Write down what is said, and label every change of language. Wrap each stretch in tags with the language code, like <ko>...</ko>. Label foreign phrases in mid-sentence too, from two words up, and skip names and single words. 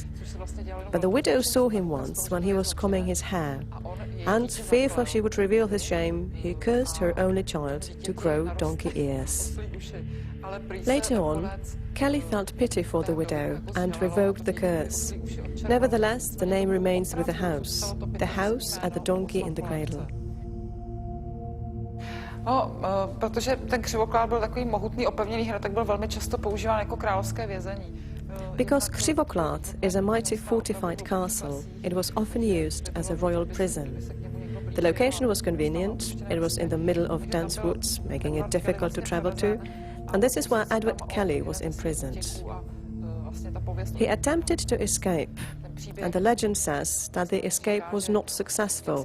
<en>But the widow saw him once when he was combing his hair, and fearful she would reveal his shame, he cursed her only child to grow donkey ears. Later on, Kelly felt pity for the widow and revoked the curse. Nevertheless, the name remains with the house at the donkey in the cradle.</en> <cs>No, protože ten Křivoklát byl takový mohutný opevněný hrad, tak byl velmi často používán jako královské vězení.</cs> <en>Because Křivoklát is a mighty fortified castle, it was often used as a royal prison. The location was convenient, it was in the middle of dense woods, making it difficult to travel to, and this is where Edward Kelly was imprisoned. He attempted to escape, and the legend says that the escape was not successful.</en>